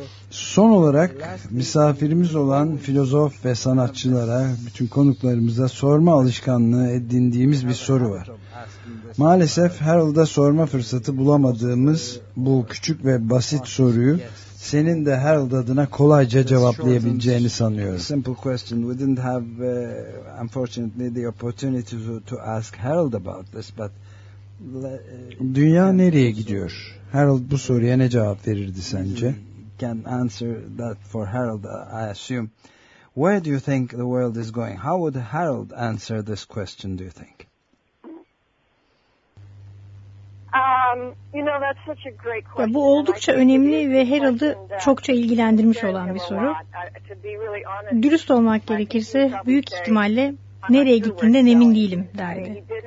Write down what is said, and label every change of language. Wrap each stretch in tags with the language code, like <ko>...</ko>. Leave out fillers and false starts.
<tr>Son olarak misafirimiz olan filozof ve sanatçılara, bütün konuklarımıza sorma alışkanlığı edindiğimiz bir soru var. Maalesef Harold'a sorma fırsatı bulamadığımız bu küçük ve basit soruyu senin de Harold adına kolayca cevaplayabileceğini sanıyorum.</tr> <en>Simple question. We didn't have unfortunately the opportunity to ask Harold about this, but</en> <tr>dünya nereye gidiyor? Harold bu soruya ne cevap verirdi sence?</tr> <en>Can answer that for Harold, I assume. Where do you think the world is going? How would Harold answer this question, do you think? You know, that's such a great question.</en> <tr>Ya, bu oldukça önemli ve Harold'ı çokça ilgilendirmiş olan bir soru. Dürüst olmak gerekirse büyük ihtimalle nereye gittiğinden emin değilim derdi.</tr>